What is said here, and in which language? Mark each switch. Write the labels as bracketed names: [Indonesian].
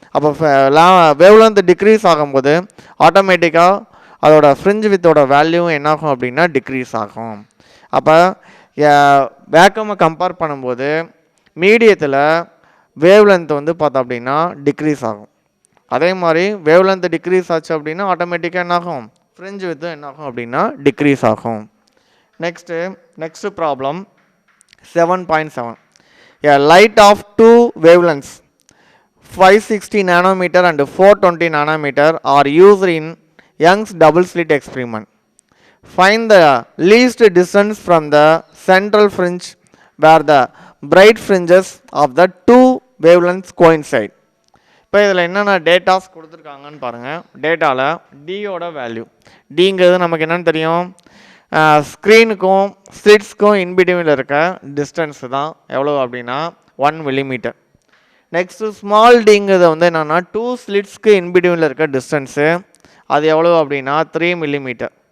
[Tamil] அப்போ wave length degrees ஆகும்போது ஆட்டோமேட்டிக்காக அதோட ஃப்ரிஞ்ச் வித்தோட வேல்யூவும் என்ன ஆகும் அப்படின்னா டிக்ரீஸ் ஆகும். அப்போ வேக்கமை கம்பேர் பண்ணும்போது மீடியத்தில் வேவ் லென்த் வந்து பார்த்தோம் அப்படின்னா டிக்ரீஸ் ஆகும். அதே மாதிரி வேவ் லென்த் டிக்ரீஸ் ஆச்சு அப்படின்னா ஆட்டோமேட்டிக்காக என்ன ஆகும், ஃப்ரிஞ்ச் வித்தும் என்ன ஆகும் அப்படின்னா டிக்ரீஸ் ஆகும். [English] Next problem 7.7. A light of 2 wavelengths 560 nanometer and 420 nanometer are used in Young's double slit experiment. Find the least distance from the central fringe where the bright fringes of the two wavelengths coincide. [Tamil] இப்போ இதில் என்னென்ன datas கொடுத்துருக்காங்கன்னு பாருங்கள். டேட்டாவில் டியோட value, டிங்கிறது நமக்கு என்னென்னு தெரியும், ஸ்க்ரீனுக்கும் ஸ்லிட்ஸ்க்கும் இன்பிட்வீனில் இருக்க டிஸ்டன்ஸு தான் எவ்வளோ அப்படின்னா 1 millimeter. நெக்ஸ்ட்டு ஸ்மால் டிங்கிறது வந்து என்னென்னா 2 ஸ்லிட்ஸ்க்கு இன்பிட்வீனில் இருக்க டிஸ்டன்ஸு, அது எவ்வளோ அப்படின்னா 3 millimeter.